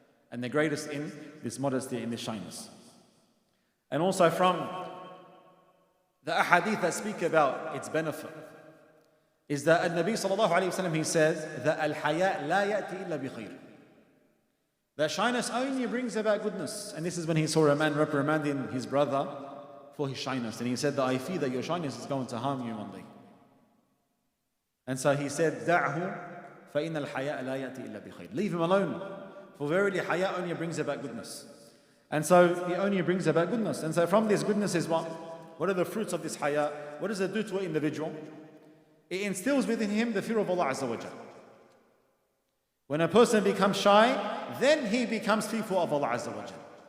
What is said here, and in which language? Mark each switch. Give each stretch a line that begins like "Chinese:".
English: And the greatest in this modesty, in this shyness. And also from the ahadith that speak about its benefit is that Nabi sallallahu alayhi wa sallam, he says that
Arabic: al-haya la ya'ti illa bi khayr.
English: That shyness only brings about goodness. And this is when he saw a man reprimanding his brother for his shyness. And he said that I fear that your shyness is going to harm you one day. And so he said,
Arabic: دَعْهُ فَإِنَّ الْحَيَاءَ لَا يَأْتِي إِلَّا بِخَيْرٍ.
English: Leave him alone. For verily, haya only brings about goodness. And so, it only brings about goodness. And so from this goodness is what? What are the fruits of this haya? What does it do to an individual? It instills within him the fear of Allah Azza wa Jal. When a person becomes shy, then he becomes fearful of Allah Azza wa Jal.